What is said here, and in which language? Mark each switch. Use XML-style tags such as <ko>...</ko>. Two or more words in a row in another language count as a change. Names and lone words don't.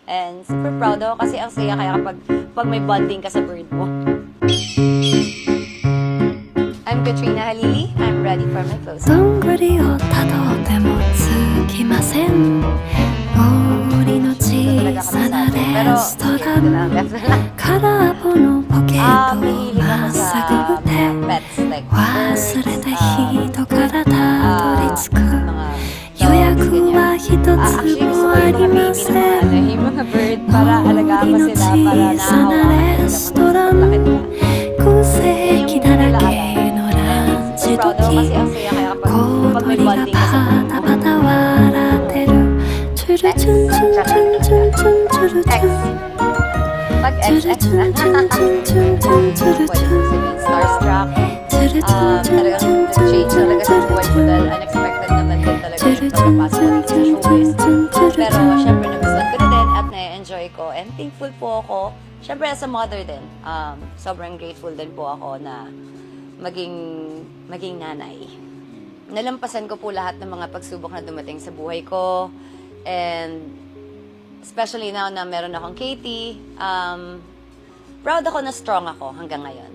<tl>And</tl> <en>super proud</en> <tl>ako kasi ang saya kaya pag may bonding ka sa bird mo.</tl> <en>I'm Katrina Halili. I'm ready for my close.</en> <ja>どんぐりをたどってもつきません森の小さなレストラン空っぽのポケットをまっさぐって</ja> <en>pets like</en> <ja>忘れた人からたどり着く</ja> <tl>mga</tl> <ja>予約は一つもありません</ja> <tl>yung mga bird para alagaan mo sila para nahahawakan sila</tl> <ja>空席だらけのランチ時小鳥がパタパタ笑ってるチュルチュンチュンチュンチュンチュンチュルチュン</ja> <tl>pag</tl> <ja>チュルチュンチュンチュンチュンチュンチュンチュルチュン</ja> <en>starstruck</en> <ja>チュルチュンチュンチュン</ja> <tl>talagang</tl> <ja>チュン</ja> <en>change</en> <ja>チュン</ja> <tl>talaga</tl> <ja>チ</ja> <tl>sa</tl> <ja>ュル</ja> <tl>buhay</tl> <ja>チ</ja> <tl>ko</tl> <ja>ュ</ja> <tl>dahil</tl> <ja>ン</ja> <tl>unexpected naman din talaga</tl> <ja>チュ</ja> <tl>yung</tl> <ja>ルチュンチ</ja> <tl>pagpapasok</tl> <ja>ュン</ja> <tl>ko</tl> <ja>チュン</ja> <tl>sa</tl> <ja>チュン</ja> <tl>showbiz.</tl> <ja>チュンチュルチ</ja> <tl>Pero</tl> <ja>ュン</ja> <tl>syempre nagustuhan ko na din at na-enjoy ko</tl> <en>and thankful</en> <tl>po ako. Syempre</tl> <en>as a mother</en> <tl>din, sobrang grateful din po ako na maging nanay. Nalampasan ko po lahat ng mga pagsubok na dumating sa buhay ko</tl> <en>and especially now</en> <tl>na meron akong Katie, proud ako na strong ako hanggang ngayon.</tl>